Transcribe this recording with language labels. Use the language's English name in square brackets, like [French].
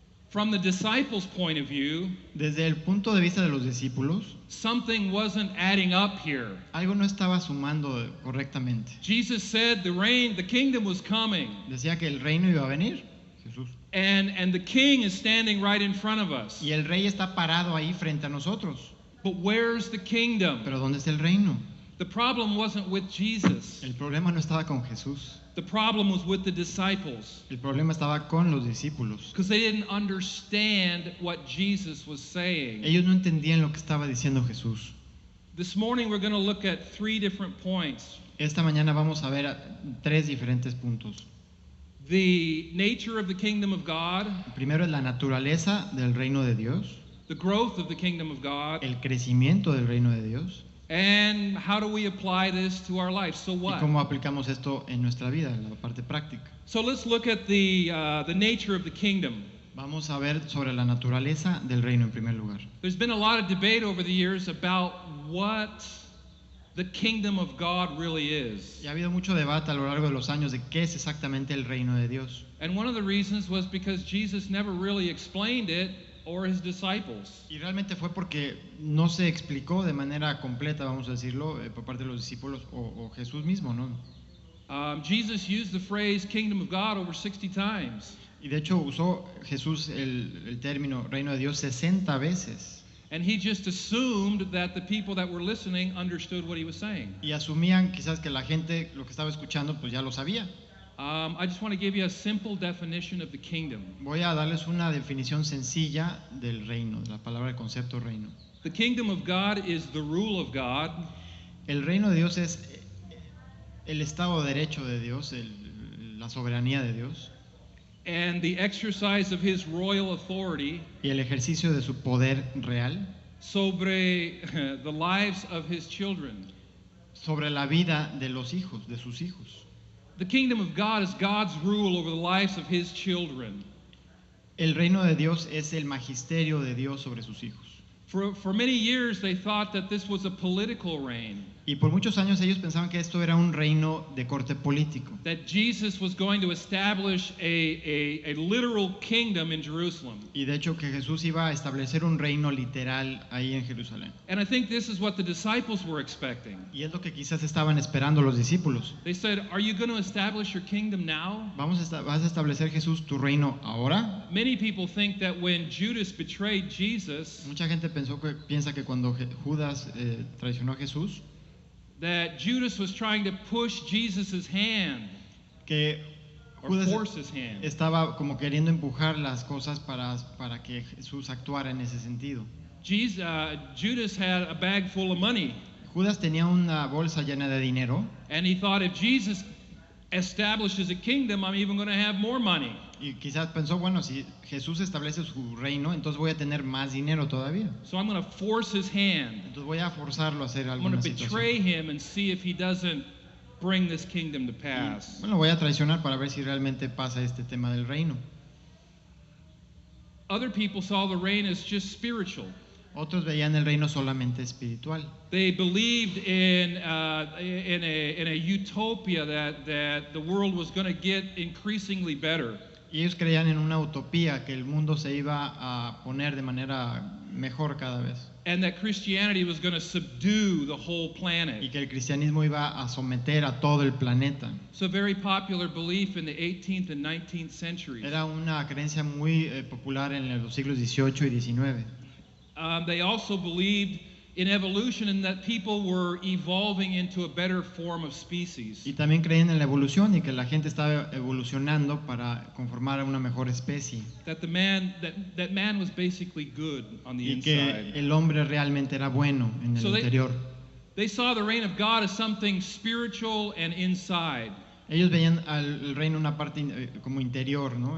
[English] From the disciples' point of view, [Spanish] Desde el punto de vista de los discípulos, [English] something wasn't adding up here. [Spanish] algo no estaba sumando correctamente. [English] Jesus said the kingdom was coming, [Spanish] Decía que el reino iba a venir, Jesús. [English] and the king is standing right in front of us. [Spanish] Y el rey está parado ahí frente a nosotros. [English] But where's the kingdom? [Spanish] Pero ¿dónde está el reino? [English] The problem wasn't with Jesus. [Spanish] El problema no estaba con Jesús. [English] The problem was with the disciples, [Spanish] El problema estaba con los discípulos. [English] because they didn't understand what Jesus was saying. [Spanish] Ellos no entendían lo que estaba diciendo Jesús. [English] This morning we're going to look at 3 different points. [Spanish] Esta mañana vamos a ver 3 diferentes puntos. [English] The nature of the kingdom of God, [Spanish] El primero es la naturaleza del reino de Dios, [English] the growth of the kingdom of God, el crecimiento del reino de Dios and how do we apply this to our life? So [Spanish] y [English] what? [Spanish] cómo aplicamos esto en nuestra vida, en la parte práctica. [English] So let's look at the nature of the kingdom. [Spanish] Vamos a ver sobre la naturaleza del reino en primer lugar. [English] There's been a lot of debate over the years about what the kingdom of God really is. [Spanish] Y ha habido mucho debate a lo largo de los años de qué es exactamente el reino de Dios. [English] And one of the reasons was because Jesus never really explained it, or his disciples. [Spanish] Y realmente fue porque no se explicó de manera completa, vamos a decirlo, por parte de los discípulos o Jesús mismo, ¿no? [English] Jesus used the phrase kingdom of God over 60 times. [Spanish] Y de hecho usó Jesús el término reino de Dios 60 veces. [English] And he just assumed that the people that were listening understood what he was saying. [Spanish] Y asumían quizás que la gente lo que estaba escuchando pues ya lo sabía. [English] I just want to give you a simple definition of the kingdom. [Spanish] Voy a darles una definición sencilla del reino, de la palabra, el concepto reino. [English] The kingdom of God is the rule of God, [Spanish] El reino de Dios es el estado de derecho de Dios, la soberanía de Dios [English] and the exercise of his royal authority [Spanish] y el ejercicio de su poder real sobre [English] the lives of his children. [Spanish] sobre la vida de los hijos, de sus hijos. [English] The kingdom of God is God's rule over the lives of his children. [Spanish] El reino de Dios es el magisterio de Dios sobre sus hijos. [English] For many years, they thought that this was a political reign, [Spanish] Y por muchos años ellos pensaban que esto era un reino de corte político, [English] that Jesus was going to establish a literal kingdom in Jerusalem. [Spanish] y de hecho que Jesús iba a establecer un reino literal ahí en Jerusalén. [English] And I think this is what the disciples were expecting. [Spanish] Y es lo que quizás estaban esperando los discípulos. [English] They said, "Are you going to establish your kingdom now?" [Spanish] ¿Vas a establecer, Jesús, tu reino ahora? [English] Many people think that when Judas betrayed Jesus, [Spanish] Mucha gente piensa que cuando Judas traicionó a Jesús, [English] that Judas was trying to push Jesus' hand. [Spanish] que [English] or Judas force his hand. [Spanish] estaba como queriendo empujar las cosas para que Jesús actuara en ese sentido. [English] Judas had a bag full of money, [Spanish] Judas tenía una bolsa llena de dinero [English] and he thought, if Jesus establishes a kingdom, I'm even going to have more money. [Spanish] y quizás pensó, bueno, si Jesús establece su reino, entonces voy a tener más dinero todavía. [English] So I'm going to force his hand. [Spanish] Entonces voy a forzarlo a hacer [English] I'm going [Spanish] alguna [English] to betray [Spanish] situación. [English] him and see if he doesn't bring this kingdom to pass. [Spanish] Bueno, voy a traicionar para ver si realmente pasa este tema del reino. [English] Other people saw the reign as just spiritual. [Spanish] Otros veían el reino solamente espiritual. [English] They believed in a utopia that the world was going to get increasingly better. [Spanish] Y ellos creían en una utopía, que el mundo se iba a poner de manera mejor cada vez. [English] And that Christianity was going to subdue the whole [Spanish] Y [English] planet. [Spanish] que el cristianismo iba a someter a todo el planeta. [English] It's a very popular belief in the 18th and 19th centuries. [Spanish] Era una creencia muy popular en los siglos XVIII y XIX. [English] They also believed in evolution and that people were evolving into a better form of species. [Spanish] Y también creían en la evolución y que la gente estaba evolucionando para conformar a una mejor especie. [English] That that man was basically good on the [Spanish] Y que [English] inside. [Spanish] el hombre realmente era bueno en el [English] So [Spanish] interior. [English] They saw the reign of God as something spiritual and inside. [Spanish] Ellos veían al reino una parte como interior, ¿no?